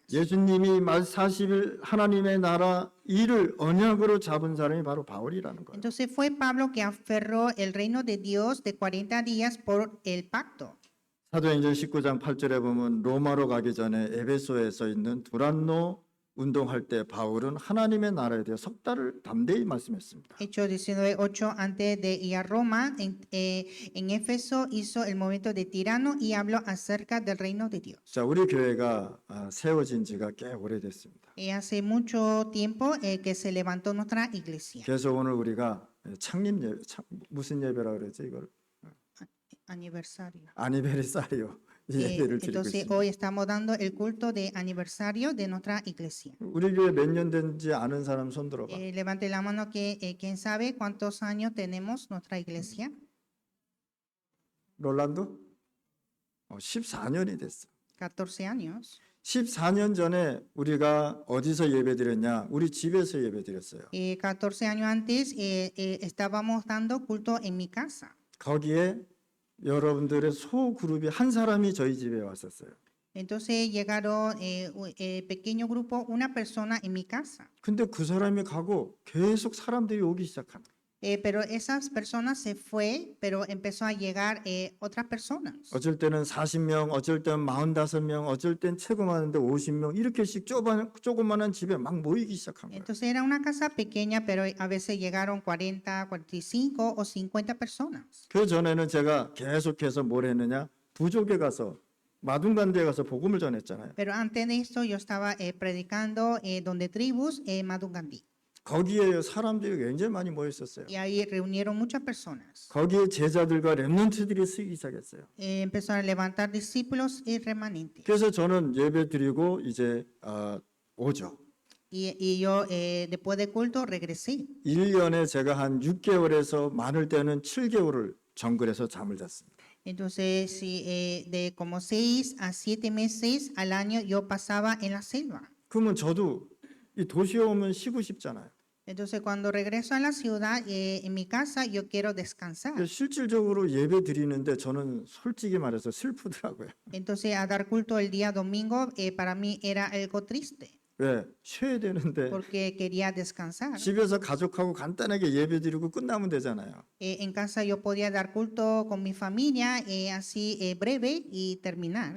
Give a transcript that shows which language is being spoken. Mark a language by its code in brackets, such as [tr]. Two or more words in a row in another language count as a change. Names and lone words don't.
[ko] 예수님이 40일 하나님의 나라 일을 언약으로 잡은 사람이 바로 바울이라는 거예요. [es] Entonces fue Pablo que aferró el reino de Dios de 40 días por el pacto. [ko] 사도행전 19장 8절에 보면 로마로 가기 전에 에베소에서 있는 두란노 운동할 때 바울은 하나님의 나라에 대해 석 달을 담대히 말씀했습니다. [es] Hechos 19:8 antes de ir a Roma, en Éfeso hizo el movimiento de Tirano y habló acerca del reino de Dios. [ko] 자, 우리 교회가 세워진 지가 꽤 오래됐습니다. [es] Hace mucho tiempo que se levantó nuestra iglesia. [ko] 그래서 오늘 우리가 창립 예배, 무슨 예배라 그러지 이걸? [es] Aniversario. [ko] 아니베리사리오 이 예배를 드리고 [es] Entonces [ko] 있습니다. [es] hoy estamos dando el culto de aniversario de nuestra iglesia. [ko] 우리 교회 몇 년 된지 아는 사람 손 들어봐. [es] Levante la mano que quién sabe cuántos años tenemos nuestra iglesia. [ko] 롤란도? 14년이 됐어. [es] 14 años. [ko] 14년 전에 우리가 어디서 예배드렸냐? 우리 집에서 예배드렸어요. [es] 14 años antes estábamos dando culto en mi casa. [ko] 거기에 여러분들의 소그룹이 한 사람이 저희 집에 왔었어요. [es] Entonces llegaron pequeño grupo, una persona en mi casa. [ko] 근데 그 사람이 가고 계속 사람들이 오기 시작한 거예요. [es] Pero esas personas se fue, pero empezó a llegar otras personas. [ko] 어쩔 때는 40명, 어쩔 때는 45명, 어쩔 땐 최고 많은데 50명 이렇게씩 조그만한 집에 막 모이기 시작한 거예요. [es] Entonces era una casa pequeña, pero a veces llegaron 40, 45 o 50 personas. [ko] 그 전에는 제가 계속해서 뭘 했느냐? 부족에 가서 마둥간대에 가서 복음을 전했잖아요. [es] Pero antes de esto yo estaba predicando donde tribus, Madungandí. [ko] 거기에 사람들이 굉장히 많이 모여 있었어요. [es] Y ahí reunieron muchas personas. [ko] 거기에 제자들과 렘넌트들이 쓰기 시작했어요. [es] Empezaron a levantar discípulos y remanentes. [ko] 그래서 저는 예배 드리고 이제 오죠. [es] Y yo después de culto regresé. [ko] 1년에 제가 한 6개월에서 많을 때는 7개월을 정글에서 잠을 잤습니다. [es] Entonces, de como 6 a 7 meses al año yo pasaba en la selva. [ko] 그러면 저도 이 도시에 오면 쉬고 싶잖아요. [es] Entonces, cuando regreso a la ciudad, en mi casa, yo quiero descansar. [ko] 실질적으로 예배 드리는데 저는 솔직히 말해서 슬프더라고요. [es] Entonces, a dar culto el día domingo, para mí era algo triste, [ko] 왜? 쉬어야 되는데 [es] porque quería descansar. [ko] 집에서 가족하고 간단하게 예배 드리고 끝나면 되잖아요. [es] En casa yo podía dar culto con mi familia, así breve y terminar.